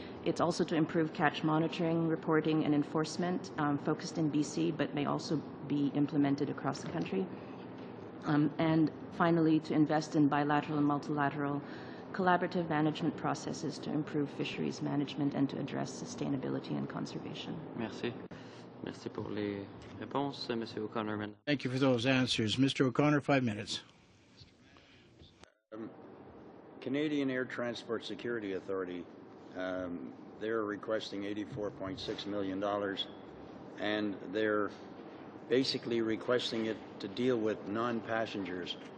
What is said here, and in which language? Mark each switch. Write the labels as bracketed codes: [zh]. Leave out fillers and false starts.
[en] It's also to improve catch monitoring, reporting, and enforcement, focused in BC, but may also be implemented across the country. And finally, to invest in bilateral and multilateral collaborative management processes to improve fisheries management and to address sustainability and conservation. [fr] Merci. Merci pour les réponses, Monsieur O'Connor. [en] Thank you for those answers. Mr. O'Connor, 5 minutes. Canadian Air Transport Security Authority they're requesting $84.6 million, and they're basically requesting it to deal with non-passengers.